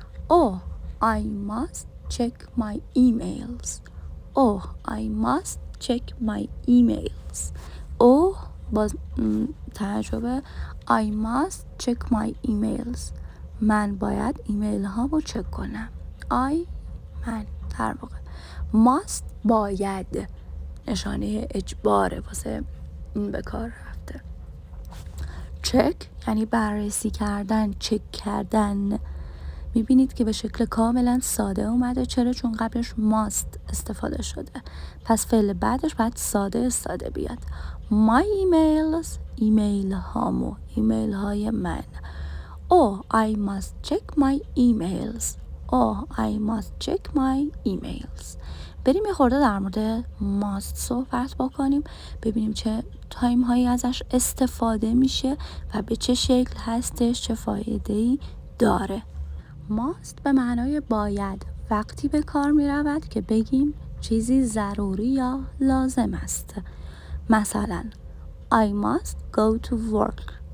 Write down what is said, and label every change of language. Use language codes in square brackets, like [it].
[en] Oh, I must check my emails. Oh, I must check my emails. Oh, [fa] باز ترجمه [en] I must check my emails. [fa] من باید ایمیل ها رو چک کنم. من در واقع must باید نشانه اجباره واسه این به کار رفته. چک یعنی بررسی کردن، چک کردن. میبینید که به شکل کاملا ساده اومده. چرا؟ چون قبلش must استفاده شده. پس فعل بعدش باید ساده بیاد. [en] My emails [fa] ایمیل هامو، ایمیل های من. [en] Oh, I must check my emails. Oh, I must check my emails. [fa] بریم یه خورده در مورد must صحبت بکنیم، ببینیم چه تایم هایی ازش استفاده میشه و به چه شکل هستش، چه فایده‌ای داره. must به معنای باید وقتی به کار می رود که بگیم چیزی ضروری یا لازم است. [en] مثلا I must go to work.